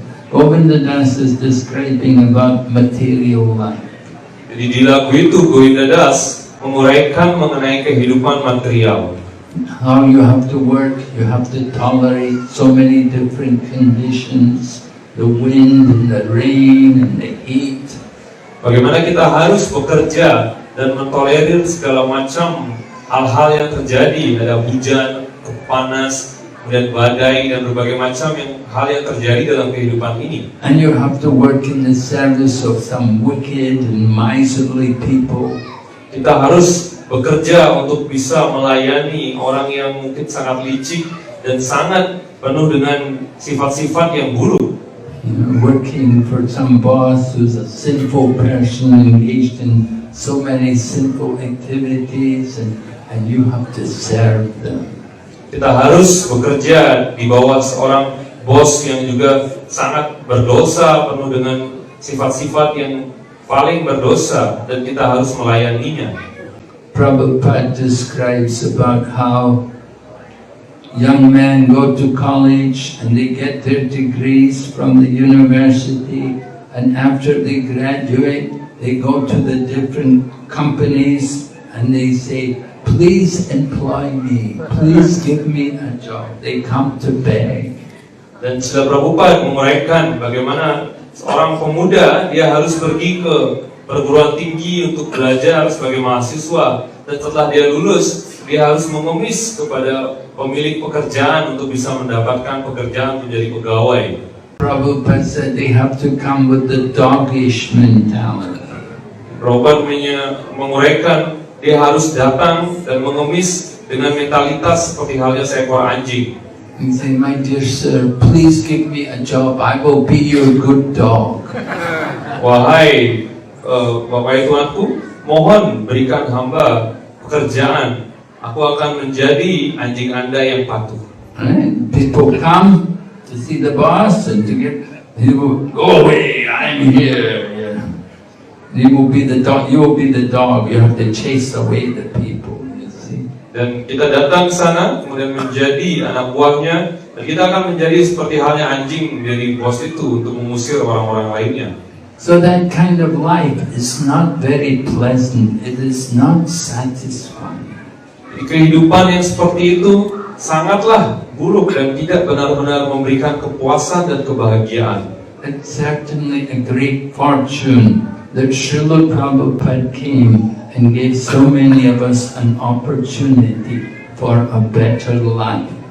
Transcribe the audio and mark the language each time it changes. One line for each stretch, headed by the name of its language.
English: Govindadas is describing about material life.
Indonesian: Jadi di lagu itu Govindadas menguraikan mengenai kehidupan material.
English: How you have to work, you have to tolerate so many different conditions, the wind and the rain and the heat.
Indonesian: Bagaimana kita harus bekerja dan mentolerir segala macam hal-hal yang terjadi, ada hujan, panas, kemudian badai, dan berbagai macam hal yang terjadi dalam kehidupan ini.
English: And you have to work in the service of some wicked and miserly people.
Indonesian: Kita harus bekerja untuk bisa melayani orang yang mungkin sangat licik dan sangat penuh dengan sifat-sifat yang buruk.
English: Working for some boss who's a sinful person engaged in so many sinful activities, and you have to serve them.
Indonesian: Kita harus bekerja di bawah seorang bos yang juga sangat berdosa, penuh dengan sifat-sifat yang paling berdosa, dan kita harus melayaninya.
English: Prabhupada describes about how young men go to college and they get their degrees from the university, and after they graduate, they go to the different companies and they say, please employ me, please give me a job. They come to beg.
Indonesian: Dan Srila Prabhupada menguraikan bagaimana seorang pemuda dia harus pergi ke perguruan tinggi untuk belajar sebagai mahasiswa, dan setelah dia lulus dia harus mengemis kepada pemilik pekerjaan untuk bisa mendapatkan pekerjaan menjadi pegawai.
English: Prabhupada said they have to come with the doggish mentality.
Indonesian: Robert menguraikan dia harus datang dan mengemis dengan mentalitas seperti halnya seekor anjing.
English: And say, my dear sir, please give me a job. I will be your good dog.
Indonesian: Wahai Bapak Tuanku, mohon berikan hamba pekerjaan. Aku akan menjadi anjing Anda yang patuh.
English: Right? People come to see the boss and to get. He will go away. I'm here. Yeah. He will be the dog. You will be the dog. You have to chase away the people. You see.
Indonesian: Dan kita datang ke sana, kemudian menjadi anak buahnya, dan kita akan menjadi seperti halnya anjing menjadi bos itu untuk mengusir orang-orang lainnya.
English: So that kind of life is not very pleasant. It is not satisfying.
Indonesian: Di kehidupan yang seperti itu sangatlah buruk dan tidak benar-benar memberikan kepuasan dan kebahagiaan.
English: It's certainly a great fortune that Srila Prabhupada came and gave so many of us an opportunity for a better life.